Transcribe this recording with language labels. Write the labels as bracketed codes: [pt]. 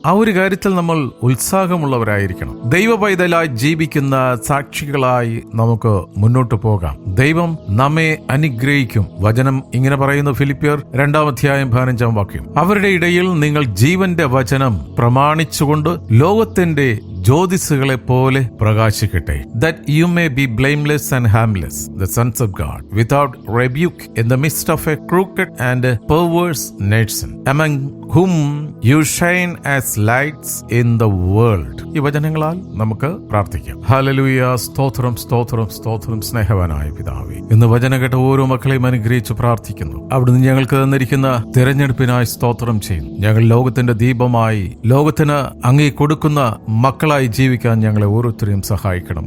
[ml] ആ ഒരു കാര്യത്തിൽ നമ്മൾ ഉത്സാഹമുള്ളവരായിരിക്കണം. ദൈവ പൈതലായി ജീവിക്കുന്ന സാക്ഷികളായി നമുക്ക് മുന്നോട്ട് പോകാം. ദൈവം നമ്മെ അനുഗ്രഹിക്കും. വചനം ഇങ്ങനെ പറയുന്നു, ഫിലിപ്പിയർ 2:15 അവരുടെ ഇടയിൽ നിങ്ങൾ ജീവന്റെ വചനം പ്രമാണിച്ചുകൊണ്ട് ലോകത്തിന്റെ ജ്യോതിസുകളെ പോലെ പ്രകാശിക്കട്ടെ. [en] That you may be blameless and harmless, the sons of God, without rebuke, in the midst of a crooked and perverse nation, among whom you shine as lights in the world. [ml] ഈ വചനങ്ങളാൽ നമുക്ക് പ്രാർത്ഥിക്കാം. Hallelujah. സ്തോത്രം, സ്തോത്രം, സ്തോത്രം. സ്നേഹവാനായ പിതാവേ, ഇന്ന് വചനം കേട്ട ഓരോ മക്കളെയും അനുഗ്രഹിച്ച് പ്രാർത്ഥിക്കുന്നു. അവിടുന്ന് ഞങ്ങൾക്ക് തന്നിരിക്കുന്ന തിരഞ്ഞെടുപ്പിനായി സ്തോത്രം ചെയ്യുന്നു. ഞങ്ങൾ ലോകത്തിന്റെ ദീപമായി ലോകത്തിന് അങ്ങേ കൊടുക്കുന്ന മക്കളായി ജീവിക്കാൻ ഞങ്ങളെ ഓരോരുത്തരെയും സഹായിക്കണം.